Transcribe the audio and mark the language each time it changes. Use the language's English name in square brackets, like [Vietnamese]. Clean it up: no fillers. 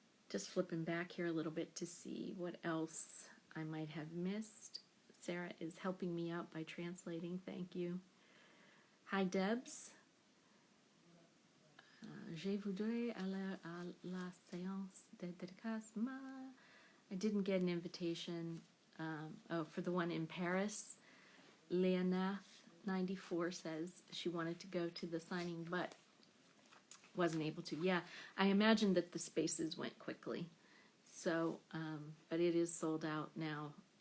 [English] Just flipping back here a little bit to see what else I might have missed. Sarah is helping me out by translating. Thank you. Hi, Debs. [French] Je voudrais aller à la séance de dédicace. [English] I didn't get an invitation for the one in Paris. Leonath94 says she wanted to go to the signing, but wasn't able to. Yeah, I imagine that the spaces went quickly. So, but it is sold out now.